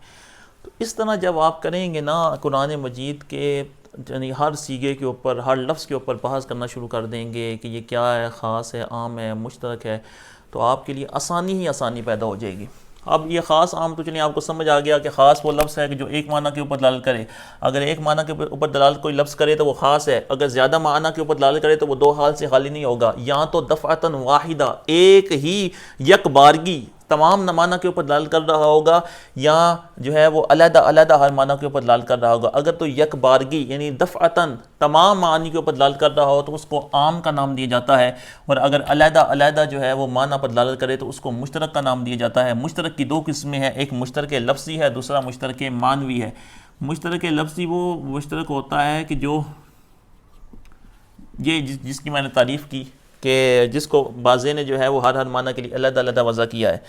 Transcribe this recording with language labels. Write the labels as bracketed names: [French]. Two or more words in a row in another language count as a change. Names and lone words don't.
[Urdu] تو اس طرح جب آپ کریں گے نا قرآن مجید کے، یعنی ہر صیغے کے اوپر، ہر لفظ کے اوپر بحث کرنا شروع کر دیں گے کہ یہ کیا ہے، خاص ہے، عام ہے، مشترک ہے، تو آپ کے لیے آسانی ہی آسانی پیدا ہو جائے گی۔ اب یہ خاص عام تو چلیے آپ کو سمجھ آ گیا کہ خاص وہ لفظ ہے کہ جو ایک معنی کے اوپر دلالت کرے، اگر ایک معنی کے اوپر دلالت کوئی لفظ کرے تو وہ خاص ہے، اگر زیادہ معنی کے اوپر دلالت کرے تو وہ دو حال سے خالی نہیں ہوگا، یا تو دفعتاً واحدہ، ایک ہی یک بارگی تمام معنی کے اوپر دلالت کر رہا ہوگا، یا جو ہے وہ علیحدہ علیحدہ ہر معنی کے اوپر دلالت کر رہا ہوگا۔ اگر تو یک بارگی یعنی دفعتاً تمام معنی کے اوپر دلالت کر رہا ہو تو اس کو عام کا نام دیا جاتا ہے، اور اگر علیحدہ علیحدہ جو ہے وہ معنی پر دلالت کرے تو اس کو مشترک کا نام دیا جاتا ہے۔ مشترک کی دو قسمیں ہیں، ایک مشترک لفظی ہے، دوسرا مشترک معنوی ہے۔ مشترک لفظی وہ مشترک ہوتا ہے کہ جو یہ جس کی میں نے تعریف کی کہ جس کو بعضے نے جو ہے وہ ہر معنی کے لیے علیحدہ علیحدہ وضع کیا ہے،